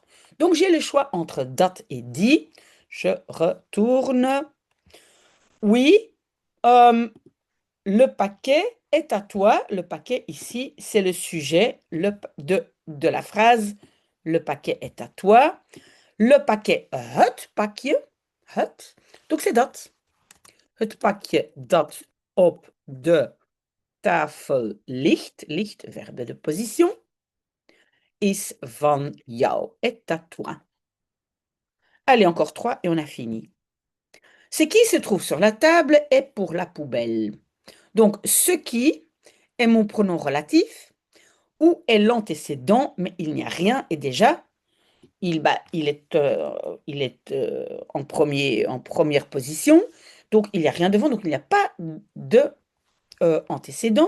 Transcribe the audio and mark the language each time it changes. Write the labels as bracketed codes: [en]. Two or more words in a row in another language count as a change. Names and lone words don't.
[fr] Donc, j'ai le choix entre date et die. Je retourne. Oui, le paquet est à toi. Le paquet ici, c'est le sujet de la phrase. Le paquet est à toi. Le paquet [nl] het pakje. [fr] Het. Donc c'est dat. [nl] Het pakje dat op de tafel ligt. Ligt, [fr] verbe de position. [nl] Is van jou. [fr] Est à toi. Allez, encore 3 et on a fini. Ce qui se trouve sur la table est pour la poubelle. Donc, ce qui est mon pronom relatif ou est l'antécédent, mais il n'y a rien et déjà, il est en première position, donc il n'y a rien devant, donc il n'y a pas de antécédent.